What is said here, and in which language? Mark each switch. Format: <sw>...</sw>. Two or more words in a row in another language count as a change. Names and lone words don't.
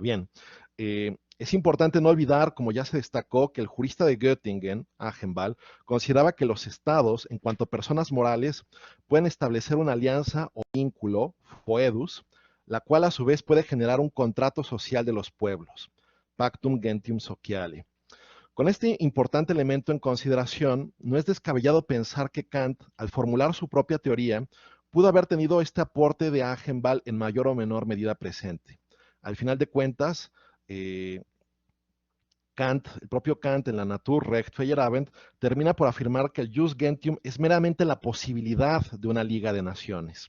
<es>Bien, es importante no olvidar, como ya se destacó, que el jurista de Göttingen, Agenbal, consideraba que los estados, en cuanto a personas morales, pueden establecer una alianza o vínculo, foedus, la cual a su vez puede generar un contrato social de los pueblos,</es> <la>pactum gentium sociale.</la> <es>Con este importante elemento en consideración, no es descabellado pensar que Kant, al formular su propia teoría, pudo haber tenido este aporte de Agenbal en mayor o menor medida presente. Al final de cuentas, Kant, el propio Kant en la Natur Recht Feierabend, termina por afirmar que el</es> <la>Jus Gentium</la> <es>es meramente la posibilidad de una liga de naciones.</es>